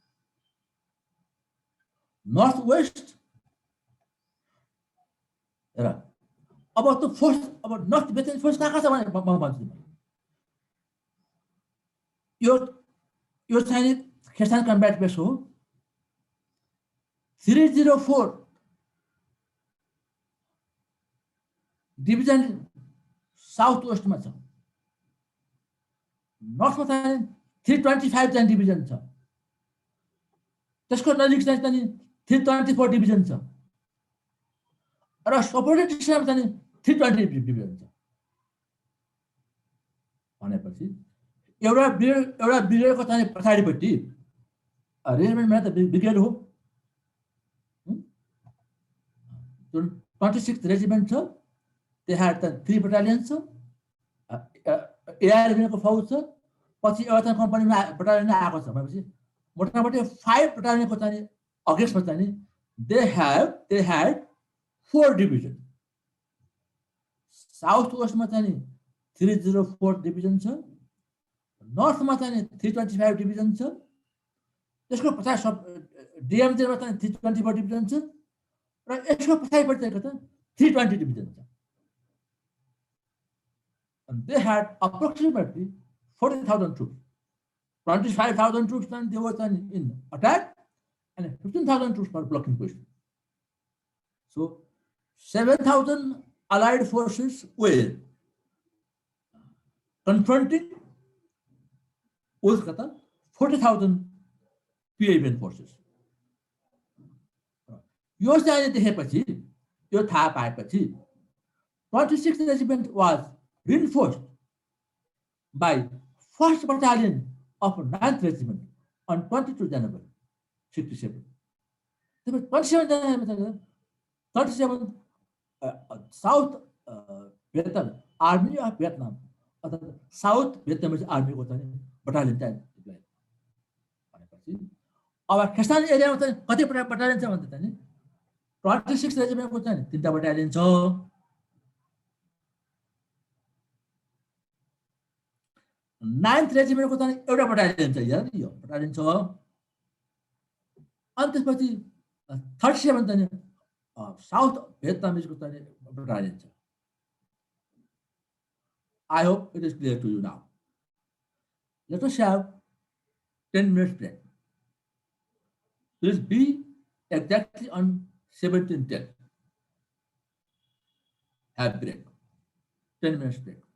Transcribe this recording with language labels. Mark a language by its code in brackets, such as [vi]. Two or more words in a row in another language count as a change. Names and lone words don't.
[en] Northwest. About the force, about North Vietnamese force, your Chinese Khesan combat base 304 division southwest [ne] में north में 325 division छ त्यसको नजिक चाहिँ 324 division छ र [en] supported district [ne] चाहिँ 320 division छ भनेपछि एउटा ब्रिगेडको चाहिँ पछाडिपट्टि रेजिमेन्टमा त ब्रिगेड हो 26th रेजिमेन्ट छ त्यहाँ त 3 बटालियन छ एआर को फौज छ पछि एउटा कम्पनीमा बटालियन आएको छ भनेपछि मोटामोटी 5 बटालियनको चाहिँ अगेन्स्टमा चाहिँ [en] they had 4 division south west [ne] चाहिँ 304 डिभिजन छ नर्थमा चाहिँ 325 डिभिजन छ त्यसको पछाडि सब डीएमजेमा चाहिँ 324 डिभिजन छ र यसको पछाडिपट्टि चाहिँ 320 डिभिजन छ [en] And they had approximately 40,000 troops. 25,000 troops then they were then in attack, and 15,000 troops were blocking position. So 7,000 allied forces were confronting with 40,000 PABN forces. [ne] यो चाहिँ देखेपछि यो थाहा पाएपछि [en] 26th Regiment was reinforced by 1st Battalion of 9th Regiment on 22 January 67. [ne] 37 [en] South Vietnam Army of Vietnam [ne] अथवा [en] South Vietnamese Army [ne] को चाहिँ बटालियन चाहिँ डिप्लोय भनेपछि अब खस्तानी एरियामा चाहिँ कति बटालियन छ भन्दा चाहिँ 26th Regiment को चाहिँ 3टा बटालियन छ. 9th Regiment को चाहिँ एउटा बटालियन छ. यहाँ यो बटालियन छ. अनि त्यसपछि 37 चाहिँ [en] south Vietnamese [ne] चाहिँ बटालियन छ. [en] I hope it is clear to you now. Let us have 10 minutes break. Please be exactly on 17:10. Have break. 10 minutes break.